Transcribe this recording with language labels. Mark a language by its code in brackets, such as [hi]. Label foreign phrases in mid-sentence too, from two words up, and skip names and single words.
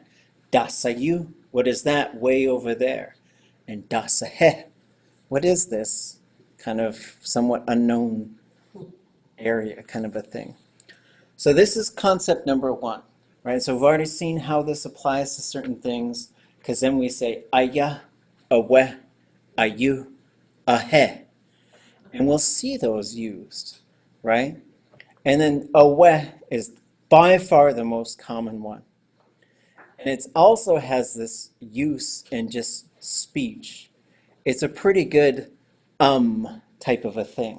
[en] Dasayu, what is that way over there? And dasahe, what is this? Kind of somewhat unknown area, kind of a thing. So this is concept number 1, right? So we've already seen how this applies to certain things, because then we say aya, awe, ayu, ahe. And we'll see those used, right? And then awe is by far the most common one. And it also has this use in just speech. It's a pretty good type of a thing.